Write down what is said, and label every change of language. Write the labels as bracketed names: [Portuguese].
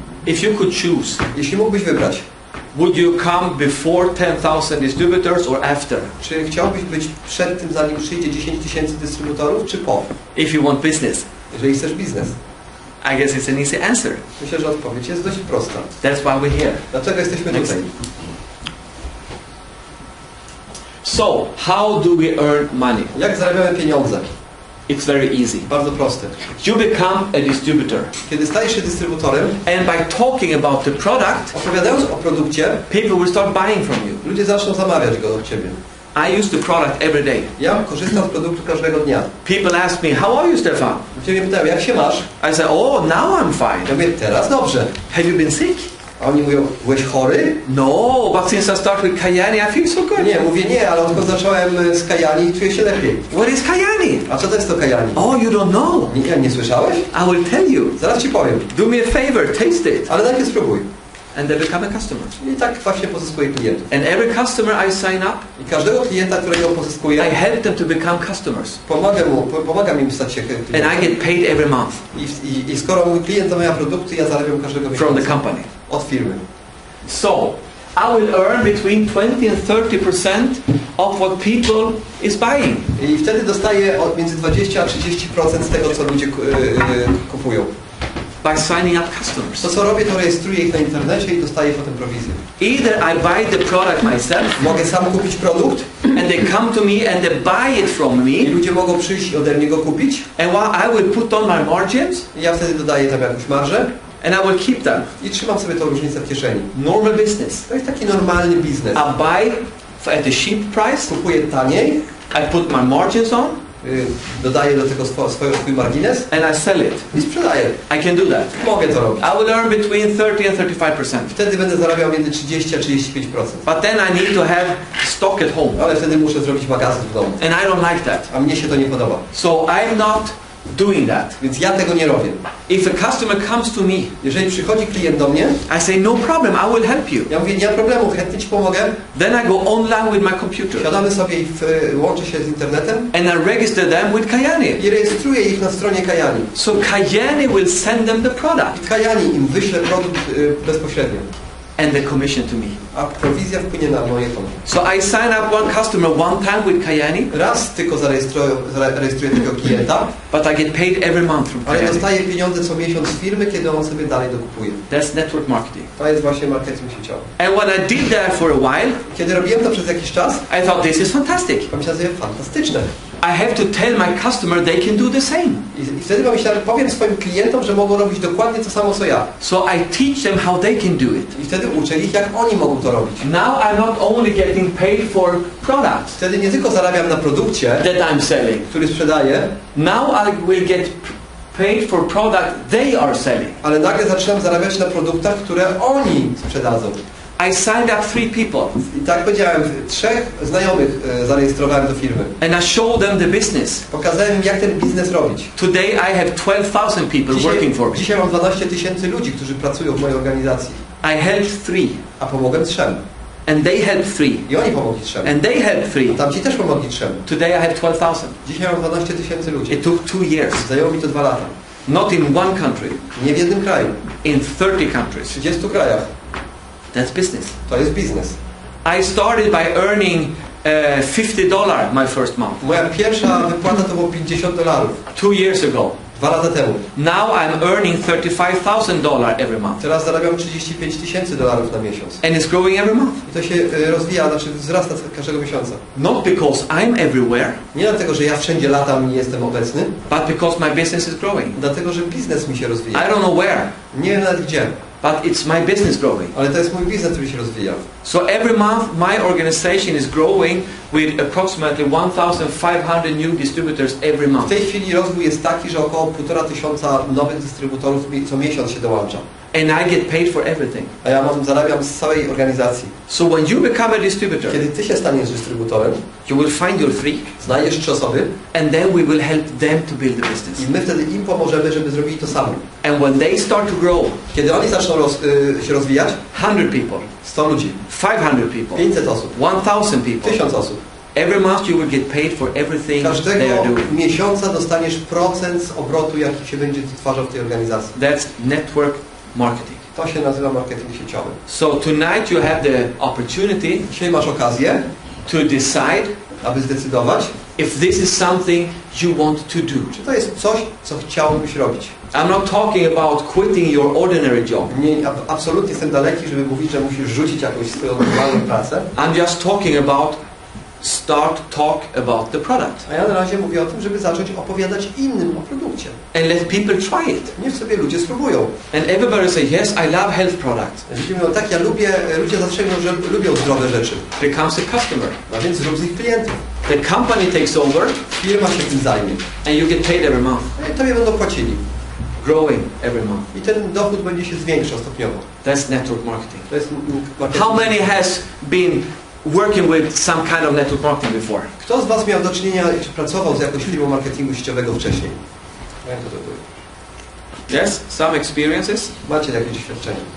[English] If you could choose, [Polish] Jeśli mógłbyś wybrać, [English] Would you come before 10,000 distributors or after? [Polish] Czy chciałbyś być przed tym, zanim przyjdzie 10 tysięcy dystrybutorów, czy po? [English] If you want business. [Polish] Jeżeli chcesz biznes. [English] I guess it's an easy answer. [Polish] Myślę, że odpowiedź jest dość prosta. [English] That's why we're here. [Polish] Dlaczego jesteśmy tutaj? [English] So, how do we earn money? [Polish] Jak zarabiamy pieniądze? [English] It's very easy. [Polish] Bardzo proste. [English] You become a distributor. [Polish] Kiedy stajesz się dystrybutorem, [English] And by talking about the product, [Polish] opowiadając o produkcie, [English] people will start buying from you. [Polish] ludzie zaczną zamawiać go od ciebie. [English] I use the product every day. [Polish] Ja korzystam z produktu każdego dnia. [English] People ask me, how are you, Stefan? [Polish] Ludzie mnie pytają, jak się masz? [English] I say, oh, now I'm [Polish] Ja [English] fine. [Polish] mówię, teraz dobrze. [English] Have you been sick? [Polish] A oni mówią, byłeś chory? [English] No, but since I started with Kyani, I feel so good. [Polish] Nie, mówię nie, ale odkąd zacząłem z Kyani, czuję się lepiej. [English] What is Kyani? [Polish] A co to jest to Kyani? [English] Oh, you don't know? [Polish] Nie słyszałeś? [English] I will tell you. [Polish] Zaraz ci powiem. [English] Do me a favor, taste it. [Polish] Ale najpierw spróbuj. [English] And they become a customer. [Polish] I tak właśnie pozyskuję klientów. [English] And every customer I sign up, [Polish] I każdego klienta, którego [English] I [Polish] pozyskuję, [English] help them to become customers. [Polish] pomagam im stać się klientem. [English] And I get paid every month [Polish] I skoro mój klient zamawia produkty, ja zarabiam każdego [English] from the [Polish] miesiąca [English] company. [Polish] od firmy. [English] So, I will earn between 20 and 30% of what people is buying. [Polish] I wtedy dostaję między 20 a 30% z tego, co ludzie kupują. [English] By signing up customers. [Polish] To, co robię, to rejestruję ich na internecie i dostaję potem prowizję. [English] Either I buy the product myself, [Polish] Mogę sam kupić produkt [English] and they come to me and they buy it from [Polish] i [English] me, [Polish] ludzie mogą przyjść i ode mnie go kupić. [English] and I will put on my margins, [Polish] I ja wtedy dodaję tam jakąś marżę [English] and I will keep them. [Polish] i trzymam sobie tą różnicę w kieszeni. [English] Normal business. [Polish] To jest taki normalny biznes. [English] I buy at a cheap price, [Polish] Kupuję taniej, [English] I put my margins on, [Polish] dodaję do tego swój margines [English] and I sell it. [Polish] i sprzedaję. [English] I can do that. [Polish] Mogę to robić. [English] I will earn between 30 and 35%. [Polish] Wtedy będę zarabiał między 30 a 35%. [English] But then I need to have stock at home. [Polish] Ale wtedy muszę zrobić magazyn w domu. [English] And I don't like that. [Polish] A mnie się to nie podoba. [English] So I'm not doing that. [Polish] Więc ja tego nie robię. [English] If a customer comes to me, [Polish] Jeżeli przychodzi klient do mnie, [English] I say, no problem, I will help you. [Polish] ja mówię, nie ma problemu, chętnie ci pomogę. [English] Then I go online with my computer. [Polish] Siadamy sobie i łączę się z internetem [English] And I register them with Kyani. [Polish] i rejestruję ich na stronie Kyani. [English] So Kyani will send them the product. [Polish] I Kyani im wyśle produkt bezpośrednio. [English] And the commission to me. [Polish] A prowizja wpłynie na moje konto. [English] So I sign up one customer one time with Kyani, [Polish] Raz tylko zarejestruję tego klienta, [English] but I get paid every month from [Polish] ale [English] Kyani. [Polish] dostaję pieniądze co miesiąc z firmy, kiedy on sobie dalej dokupuje. [English] That's network marketing. [Polish] To jest właśnie marketing sieciowy. [English] And when I did that for a while, [Polish] Kiedy robiłem to przez jakiś czas, [English] I thought this is fantastic. [Polish] pomyślałem sobie, fantastyczne. [English] I have to tell my customer they can do the same. [Polish] I wtedy pomyślałem, powiem swoim klientom, że mogą robić dokładnie to samo co ja. [English] So I teach them how they can do it. [Polish] I wtedy uczę ich, jak oni mogą to robić. [English] Now I'm not only getting paid for products [Polish] Wtedy nie tylko zarabiam na produkcie, [English] that I'm selling. [Polish] który sprzedaję, [English] Now I will get paid for product they are selling. [Polish] ale nagle zaczynam zarabiać na produktach, które oni sprzedadzą. [English] I signed up 3 people [Polish] I tak powiedziałem, 3 znajomych zarejestrowałem do firmy. [English] and I showed them the business. [Polish] Pokazałem im, jak ten biznes robić. [English] Today I have 12,000 people working for me. [Polish] Dzisiaj mam 12 tysięcy ludzi, którzy pracują w mojej organizacji. [English] I helped 3 [Polish] A pomogłem 3. [English] and they helped 3 [Polish] I oni pomogli 3. [English] and they helped 3. [Polish] A tamci też pomogli 3. [English] Today I have 12,000. [Polish] Dzisiaj mam 12 tysięcy ludzi. [English] It took 2 years. [Polish] Zajęło mi to 2 lata. [English] Not in one country, [Polish] Nie w jednym kraju. [English] in 30 countries. [Polish] W 30 krajach. [English] That's business. [Polish] To jest biznes. [English] I started by earning $50 my first month, [Polish] Moja pierwsza wypłata to było $50. [English] 2 years ago. [Polish] 2 lata temu. [English] Now I'm earning $35,000 every month. [Polish] Teraz zarabiam $35 tysięcy na miesiąc. [English] And it's growing every month. [Polish] I to się rozwija, znaczy wzrasta każdego miesiąca. [English] Not because I'm everywhere, [Polish] Nie dlatego, że ja wszędzie latam i jestem obecny, [English] but because my business is growing. [Polish] dlatego, że biznes mi się [English] I [Polish] rozwija. [English] don't know where, [Polish] Nie wiem nawet gdzie, [English] but it's my business growing. [Polish] ale to jest mój biznes, który się rozwija. [English] So every month my organization is growing with approximately 1,500 new distributors every [Polish] W [English] month. [Polish] tej chwili rozwój jest taki, że około 1500 nowych dystrybutorów co miesiąc się dołącza. [English] And I get paid for everything. [Polish] A ja zarabiam z całej organizacji. [English] So when you become a distributor, [Polish] Kiedy ty się staniesz dystrybutorem, [English] you will find your 3 [Polish] znajdziesz 3 osoby [English] and then we will help them to build the business. [Polish] i my wtedy im pomożemy, żeby zrobili to samo. [English] And when they start to grow, [Polish] Kiedy oni zaczną się rozwijać, [English] 100 people, [Polish] 100 ludzi, [English] 500 people, [Polish] 500 osób, [English] 1,000 people, [Polish] 1000 osób. [English] every month you will get paid for everything they are [Polish] Każdego [English] doing. [Polish] miesiąca dostaniesz procent z obrotu, jaki się będzie wytwarzał w tej organizacji. [English] That's network marketing. [Polish] To się nazywa marketing sieciowy. [English] So tonight you have the opportunity [Polish] Dzisiaj masz okazję, [English] to decide [Polish] aby zdecydować, [English] if this is something you want to do. [Polish] czy to jest coś, co chciałbyś robić. [English] I'm not talking about quitting your ordinary job. [Polish] Absolutnie jestem daleki, żeby mówić, że musisz rzucić jakąś swoją normalną pracę. [English] I'm just talking about talk about the product. [Polish] A ja na razie mówię o tym, żeby zacząć opowiadać innym o produkcie. [English] And let people try it. [Polish] Niech sobie ludzie spróbują. [English] And everybody say, yes, I love health products. [Polish] Ludzie mówią, tak, ja lubię, ludzie zastrzeżą, że lubią zdrowe rzeczy. [English] There comes a customer. [Polish] A więc zrób z ich klientów. [English] The company takes over [Polish] Firma się tym zajmie. [English] and you get paid every month. [Polish] I tobie będą płacili. [English] Growing every month. [Polish] I ten dochód będzie się zwiększał stopniowo. [English] That's network marketing. [Polish] To jest marketing. [English] How many has been working with some kind of network marketing before? [Polish] Kto z Was miał do czynienia, czy pracował z jakąś firmą marketingu sieciowego wcześniej? Jak to było? [English] Yes? Some experiences? [Polish] Macie jakieś doświadczenie.